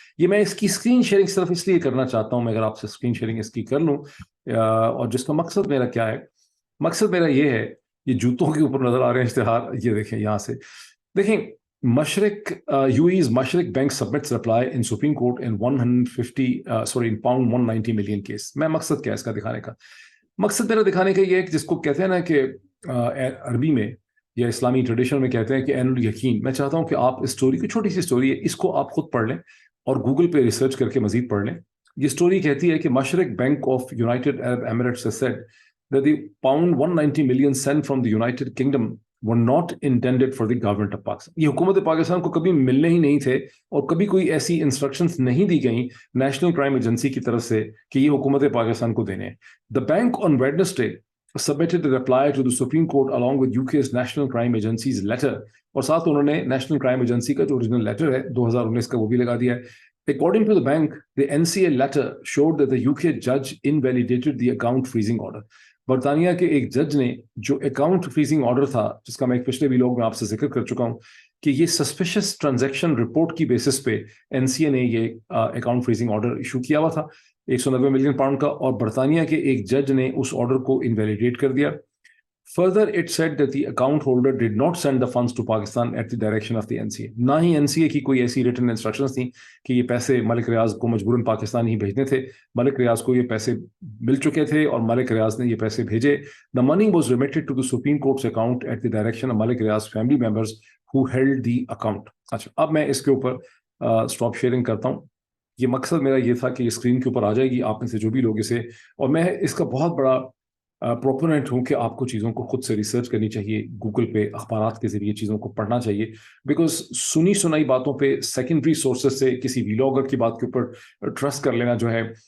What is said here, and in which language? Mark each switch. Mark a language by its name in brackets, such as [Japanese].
[Urdu] یہ میں اس کی اسکرین شیئرنگ صرف اس لیے کرنا چاہتا ہوں, میں اگر آپ سے اسکرین شیئرنگ اس کی کر لوں, اور جس کا مقصد میرا کیا ہے, مقصد میرا یہ ہے, یہ جوتوں کے اوپر نظر آ رہے ہیں اشتہار, یہ دیکھیں یہاں سے دیکھیں [English] Mashreq UAE's Mashreq bank submits reply in Supreme Court in 190 million case. [Urdu] میں مقصد کیا ہے اس کا دکھانے کا, مقصد میرا دکھانے کا یہ ہے کہ جس کو کہتے ہیں نا کہ عربی میں یا اسلامی ٹریڈیشن میں کہتے ہیں کہ عین الیقین. میں چاہتا ہوں کہ آپ اس سٹوری کی چھوٹی سی سٹوری ہے, اس کو آپ خود پڑھ لیں اور گوگل پہ ریسرچ کر کے مزید پڑھ لیں. یہ سٹوری کہتی ہے کہ مشرق bank of United Arab Emirates [English] has said that the pound 190 million sent from the United Kingdom were not intended for the government of Pakistan. [Urdu] یہ حکومت پاکستان کو کبھی ملنے ہی نہیں تھے اور کبھی کوئی ایسی انسٹرکشنز نہیں دی گئیں نیشنل کرائم ایجنسی کی طرف سے کہ یہ حکومت پاکستان کو دینے ہیں. [English] The bank on Wednesday submitted a reply to the Supreme Court along with UK's National Crime Agency's letter, [Urdu] اور ساتھ انہوں نے نیشنل کرائم ایجنسی کا جو اوریجنل لیٹر ہے 2019 کا وہ بھی لگا دیا ہے. [English] According to the bank, the NCA letter showed that the UK judge invalidated the account freezing order. [Urdu] برطانیہ کے ایک جج نے جو اکاؤنٹ فریزنگ آرڈر تھا, جس کا میں ایک پچھلے ویلاگ میں آپ سے ذکر کر چکا ہوں کہ یہ سسپیشس ٹرانزیکشن رپورٹ کی بیسس پہ NCA نے یہ اکاؤنٹ فریزنگ آرڈر ایشو کیا ہوا تھا 190 ملین پاؤنڈ کا, اور برطانیہ کے ایک جج نے اس آرڈر کو انویلیڈیٹ کر دیا. [English] Further, it said that the account holder did not send the funds to Pakistan at the direction of the NCA. [Urdu] نہ ہی NCA کی کوئی ایسی ریٹن انسٹرکشنز تھیں کہ یہ پیسے ملک ریاض کو مجبوراً پاکستان ہی بھیجنے تھے. ملک ریاض کو یہ پیسے مل چکے تھے اور ملک ریاض نے یہ پیسے بھیجے. [English] The money was remitted to the Supreme Court's account at the direction of Malik Riaz family members who held the account. [Urdu] اچھا, اب میں اس کے اوپر اسٹاپ شیئرنگ کرتا ہوں. یہ مقصد میرا یہ تھا کہ یہ اسکرین کے اوپر آ جائے گی آپ میں سے جو بھی لوگ اسے, اور میں اس کا بہت بڑا پروپوننٹ ہوں کہ آپ کو چیزوں کو خود سے ریسرچ کرنی چاہیے, گوگل پہ اخبارات کے ذریعے چیزوں کو پڑھنا چاہیے, بیکاز سنی سنائی باتوں پہ سیکنڈری سورسز سے کسی ویلاگر کی بات کے اوپر ٹرسٹ کر لینا جو ہے,